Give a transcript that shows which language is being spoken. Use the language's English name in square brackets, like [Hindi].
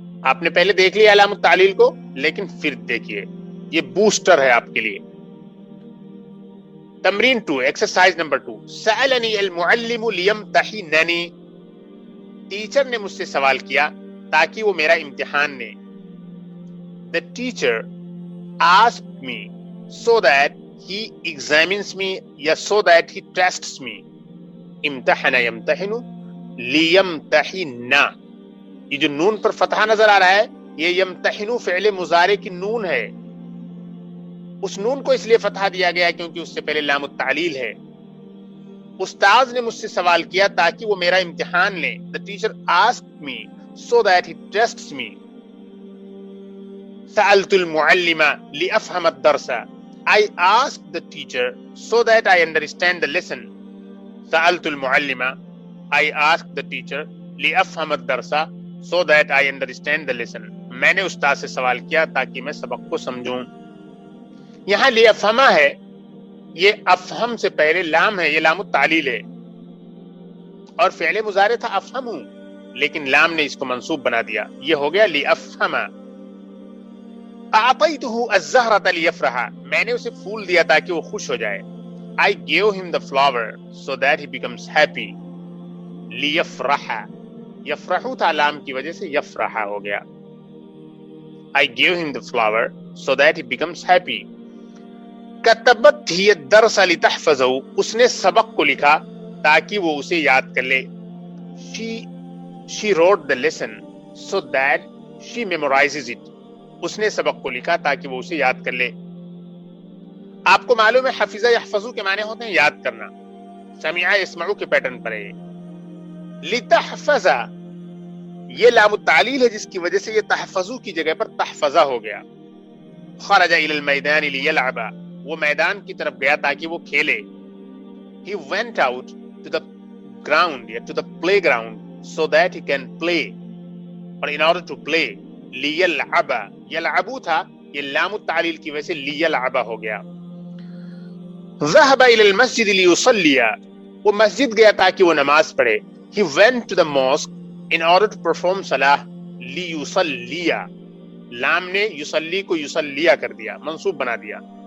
[Urdu] آپ نے پہلے دیکھ لیا لام التعلیل کو، لیکن پھر دیکھیے یہ بوسٹر ہے آپ کے لیے. تمرین 2، ایکسرسائز نمبر 2. [Arabic] سألنی المعلم لیمتحننی، [Urdu] ٹیچر نے مجھ سے سوال کیا تاکہ وہ میرا امتحان لے. [English] The teacher asked me so that he examines me [Urdu] یا [English] so that he tests me. [Urdu] امتحن یمتحن لیمتحن، یہ جو نون پر فتحہ نظر آ رہا ہے یہ یمتحن فعل مضارع کی نون ہے. اس نون کو اس لیے فتحہ دیا گیا کیونکہ اس سے پہلے لام التعلیل ہے. استاذ نے مجھ سے سوال کیا تاکہ وہ میرا امتحان لیں. [English] The teacher asked me so that he tests me. [Arabic] سألت المعلم لأفهم الدرس، [English] I asked the teacher so that I understand the lesson. [Arabic] سألت المعلم، [English] I asked the teacher [Arabic] لأفهم الدرس [English] so that I understand the lesson. [Urdu] میں نے استاد سے سوال کیا تاکہ میں سبق کو سمجھوں. یہاں لیفہما ہے، یہ افہم سے پہلے لام ہے، یہ لام التعلیل ہے اور فعل مضارع تھا افہموں، لیکن لام نے اس کو منصوب بنا دیا، یہ ہو گیا لیفہما. [Arabic] اعطیتہ الزہرۃ لیفرح، [Urdu] میں نے اسے پھول دیا تاکہ وہ خوش ہو جائے. [English] I gave him the flower so that he becomes happy. [Urdu] لیفرح، یفرحو تھا لام کی وجہ سے یفرح ہو گیا. [English] I gave him the flower so that he becomes happy. [Arabic] کتبت ہی الدرس لتحفظہ، [Urdu] اس نے سبق کو لکھا تاکہ وہ اسے یاد کر لے. [English] She wrote the lesson so that she memorizes it. [Urdu] اس نے سبق کو لکھا تاکہ وہ اسے یاد کر لے. آپ کو معلوم ہے حفظہ یحفظو کے معنی ہوتے ہیں یاد کرنا. سمع یسمعو کے پیٹرن پر ہے. لتحفظ یہ لام التعلیل ہے جس کی وجہ سے یہ تحفظو کی جگہ پر تحفظہ ہو گیا. [Arabic] خرج الى المیدان لیلعب، [Urdu] وہ میدان کی طرف گیا تاکہ وہ کھیلے. [English] He went out to the ground [Urdu] یا [English] to the playground so that he can play or in order to play. [Urdu] لیلعب، یلعبو تھا، یہ لام التعلیل کی وجہ سے لیلعب ہو گیا. [Arabic] ذهب الى المسجد لیصلی، [Urdu] وہ مسجد گیا تاکہ وہ نماز پڑھے. [English] He went to the mosque in order to perform salah [Urdu] لیصلی، لام نے یصلی کو یصلیہ کر دیا، منصوب بنا دیا.